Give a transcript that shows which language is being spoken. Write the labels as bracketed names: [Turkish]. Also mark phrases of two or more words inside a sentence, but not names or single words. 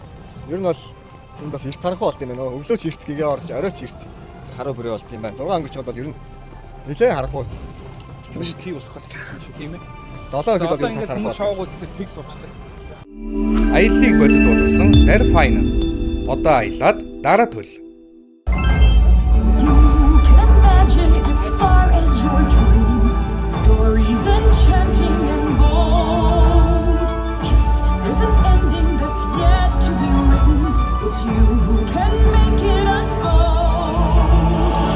[Mongolian] Ер нь бол энд бас эрт харанхуй болт юм байна. Өглөөч эрт гэгээ орж оройч эрт хараа бүрээ болт юм байна. 6 өнгөрч байгаа бол ер нь нэлээд харанхуй. Хэцүү биш тий болох гэдэг шүү тийм ээ. 7 өдөр бол Одоо энэ тас ингээд харанхуй. шоуг үзэхэд фикс болчихдаг. Аяллыг бодит болгосон Dare Finance. Одоо аялаад дараа төлөв. [English] Imagine as far as your dreams, stories enchanting and bold. If there's an ending that's yet to be written, it's you who can make it unfold.